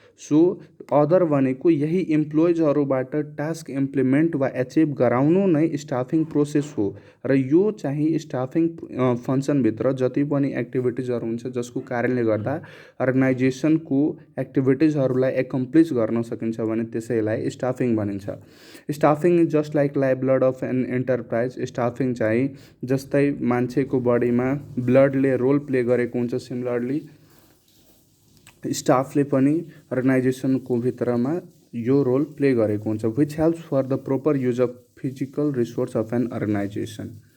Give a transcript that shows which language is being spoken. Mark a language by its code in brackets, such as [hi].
[ne] So other भनेको यही इम्प्लोइजहरूबाट task implement वा एचिभ गराउनु नै स्टाफिङ प्रोसेस हो। र यो चाहिँ स्टाफिङ फङ्सनभित्र जति पनि एक्टिभिटिजहरू हुन्छ जसको कारणले गर्दा अर्गनाइजेसनको एक्टिभिटिजहरूलाई एकम्प्लिस गर्न सकिन्छ भने त्यसैलाई स्टाफिङ भनिन्छ। [en] Staffing is just like life blood of an enterprise. [ne] Staffing चाहिँ जस्तै मान्छेको बडीमा ब्लडले रोल प्ले गरेको हुन्छ, सिमिलरली स्टाफले पनि अर्गनाइजेसनको भित्रमा यो रोल प्ले गरेको हुन्छ, [en] Which helps for the proper use of physical resource of an organisation.